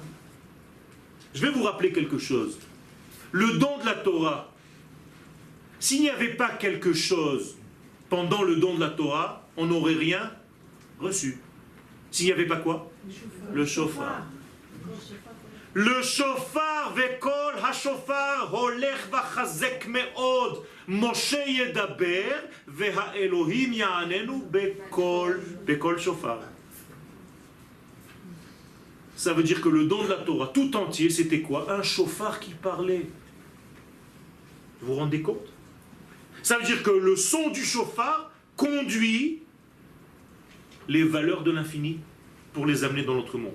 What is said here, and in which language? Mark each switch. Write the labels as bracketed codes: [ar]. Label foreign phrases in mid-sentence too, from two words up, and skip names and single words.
[fr] Je vais vous rappeler quelque chose. Le don de la Torah, s'il n'y avait pas quelque chose pendant le don de la Torah, on n'aurait rien reçu. S'il n'y avait pas quoi? Le shofar. [he] Le שופר וקול השופר הולך וחזק מאד משה ידבר וה אלהים יעננו בקול שופר. [fr] Ça veut dire que le don de la Torah tout entier, c'était quoi? Un shofar qui parlait. Vous vous rendez compte? Ça veut dire que le son du shofar conduit les valeurs de l'infini pour les amener dans notre monde.